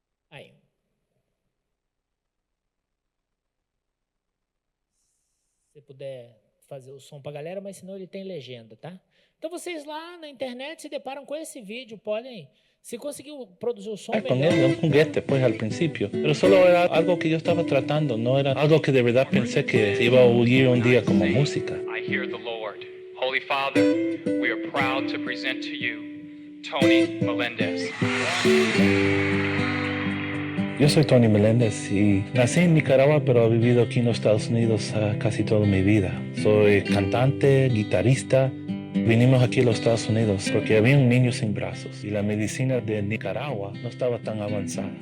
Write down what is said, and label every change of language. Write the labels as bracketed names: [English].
[Portuguese] Aí. você puder fazer o som para a galera, mas senão ele tem legenda, tá? Então vocês lá na internet se deparam com esse vídeo, podem, se conseguiu produzir o som [Spanish] Con [Portuguese] melhor. [Spanish] él, un juguete, pues al principio. Pero solo era algo que yo estaba tratando, no era algo que de verdad pensé que iba a oír un día como música. [English] I hear the Lord. Holy Father, we are proud to present to you Tony Melendez. [Spanish] Yo soy Tony Meléndez y nací en Nicaragua, pero he vivido aquí en los Estados Unidos casi toda mi vida. Soy cantante, guitarrista. Vinimos aquí a los Estados Unidos porque había un niño sin brazos y la medicina de Nicaragua no estaba tan avanzada.